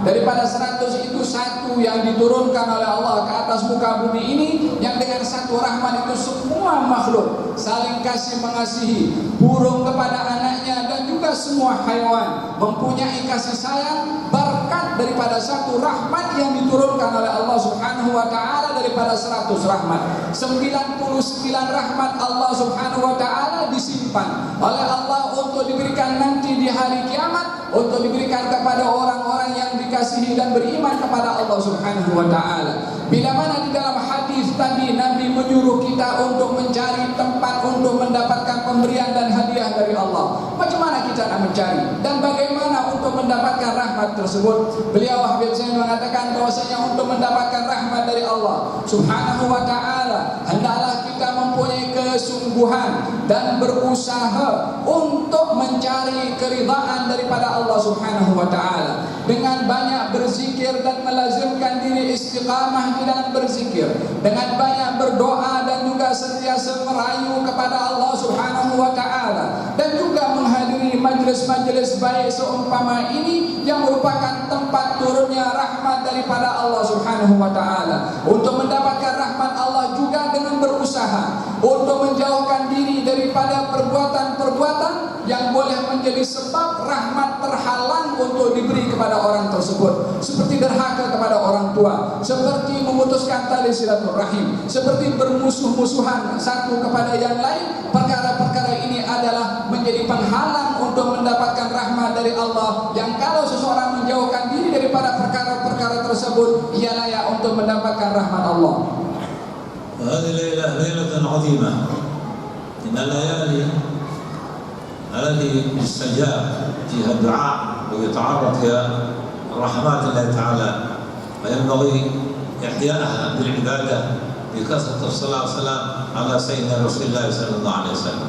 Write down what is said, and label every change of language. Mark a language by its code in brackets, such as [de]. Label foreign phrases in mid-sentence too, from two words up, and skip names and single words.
[ms] Daripada 100 itu satu yang diturunkan oleh Allah ke atas muka bumi ini, yang dengan satu rahmat itu semua makhluk saling kasih mengasihi. Burung kepada anaknya dan juga semua hewan mempunyai kasih sayang berkat daripada satu rahmat yang diturunkan oleh Allah [ar] سبحانه وتعالى. [ms] Daripada 100 rahmat, 99 rahmat Allah [ar] سبحانه وتعالى [ms] disimpan oleh Allah untuk diberikan nanti di hari kiamat, untuk diberikan kepada orang-orang yang dikasihi dan beriman kepada Allah [ar] سبحانه وتعالى. [ms] Bila mana di dalam hadis tadi Nabi menyuruh kita untuk mencari tempat untuk mendapatkan pemberian dan hadiah dari Allah. Macam mana kita nak mencari dan bagaimana untuk mendapatkan rahmat tersebut? Beliau Habib Zain mengatakan bahwasanya untuk mendapatkan rahmat dari Allah [ar] سبحانه وتعالى, [ms] hendaklah kita mempunyai kesungguhan dan berusaha untuk mencari keridhaan daripada Allah [ar] سبحانه وتعالى, [ms] dengan banyak berzikir dan melazimkan diri istiqamah di dalam berzikir, dengan banyak berdoa dan juga sentiasa merayu kepada Allah [ar] سبحانه وتعالى, [ms] dan juga menghadiri majlis-majlis baik seumpama ini yang merupakan tempat turunnya rahmat daripada Allah [ar] سبحانه وتعالى. [ms] Untuk mendapatkan rahmat Allah juga dengan berusaha untuk menjauhkan diri daripada perbuatan-perbuatan yang boleh menjadi sebab rahmat terhalang untuk diberi kepada orang tersebut, seperti derhaka kepada orang tua, seperti memutuskan tali silaturahim, seperti bermusuh-musuhan satu kepada yang lain. Perkara-perkara ini adalah menjadi penghalang untuk mendapatkan rahmat dari Allah, yang kalau seseorang menjauhkan diri daripada perkara-perkara tersebut, ia layak untuk mendapatkan rahmat Allah. [ar] هذه ليلة عظيمة من الليالي التي يستجاب فيها الدعاء ويتعرض فيها رحمات الله تعالى، وينبغي إحياءها بالعبادة بكثرة الصلاة والسلام على سيدنا رسول الله صلى الله عليه وسلم.